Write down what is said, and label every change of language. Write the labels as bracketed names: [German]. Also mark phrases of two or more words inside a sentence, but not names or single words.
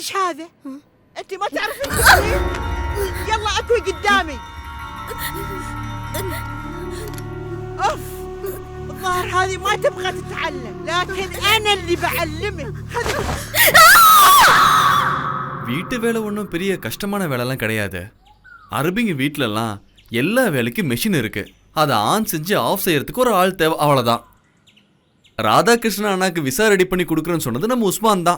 [Arabic] هذا؟ انت ما تعرفين تسوين؟ يلا اكوي قدامي. اوف، الظاهر هذه ما تبغى تتعلم، لكن انا اللي بعلمك. [Tamil] வீட்டு வேலை ஒன்றும் பெரிய கஷ்டமான வேலைலாம் கிடையாது. அரபிங்க வீட்டிலலாம் எல்லா வேலைக்கும் மெஷின் இருக்கு. அதை ஆன் செஞ்சு ஆஃப் செய்யறதுக்கு ஒரு ஆள் தேவை, அவ்வளோதான். ராதாகிருஷ்ணன் அண்ணாக்கு விசா ரெடி பண்ணி கொடுக்குறேன்னு சொன்னது நம்ம உஸ்மான் தான்.